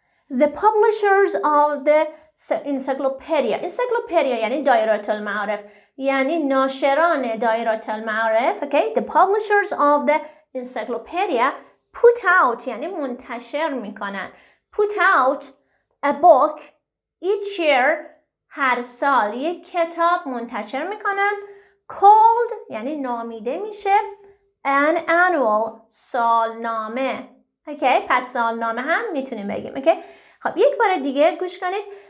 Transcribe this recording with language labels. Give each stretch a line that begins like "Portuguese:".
English: The publishers of the encyclopedia.
Persian: Encyclopedia یعنی دایره المعارف. یعنی ناشران دایره المعارف.
English: Okay? The publishers of the encyclopedia put out
Persian: یعنی منتشر میکنن.
English: put out a book each year
Persian: هر سال یک کتاب منتشر میکنن. called یعنی نامیده میشه
English: an annual
Persian: سالنامه. اوکی پس سالنامه هم میتونیم بگیم. اوکی خب یک بار دیگه گوش کنید.